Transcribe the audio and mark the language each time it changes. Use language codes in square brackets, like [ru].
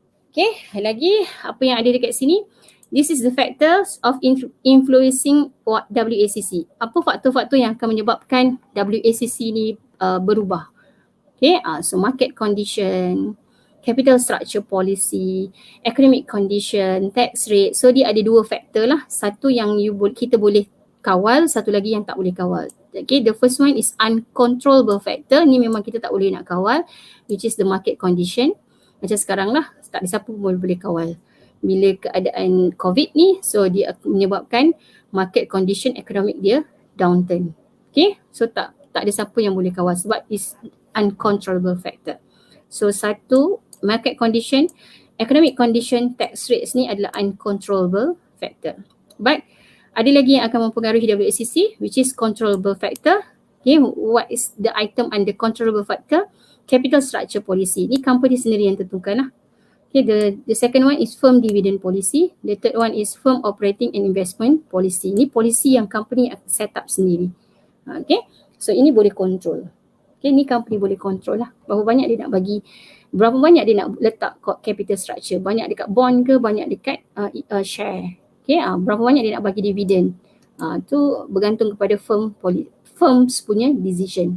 [ms] Okay, lagi apa yang ada dekat sini? [en] This is the factors of influencing WACC. [ms] Apa faktor-faktor yang akan menyebabkan WACC ni berubah? [en] Okay, so market condition, capital structure policy, economic condition, tax rate. [ms] So dia ada dua faktor lah. Satu yang kita boleh kawal, satu lagi yang tak boleh kawal. [en] Okay, the first one is uncontrollable factor. [ms] Ni memang kita tak boleh nak kawal, [en] which is the market condition. [ms] Macam sekarang lah, tak ada siapa pun boleh kawal. Bila keadaan COVID ni, so dia menyebabkan market condition economic dia downturn. Okay, so tak ada siapa yang boleh kawal sebab is uncontrollable factor. So satu [en] market condition, economic condition, tax rates [ms] ni adalah [en] uncontrollable factor. [ms] But ada lagi yang akan mempengaruhi WACC, [en] which is controllable factor. Okay, what is the item under controllable factor? Capital structure policy. [ms] Ni company sendiri yang tentukan lah. [en] Okay, the second one is firm dividend policy. The third one is firm operating and investment policy. [ms] Ni policy yang company set up sendiri. Okay, so ini boleh control. Okay, ni company boleh control lah. Berapa banyak dia nak bagi, berapa banyak dia nak letak capital structure. Banyak dekat bond ke, banyak dekat share. Okay, berapa banyak dia nak bagi dividen. Tu bergantung kepada firms punya decision.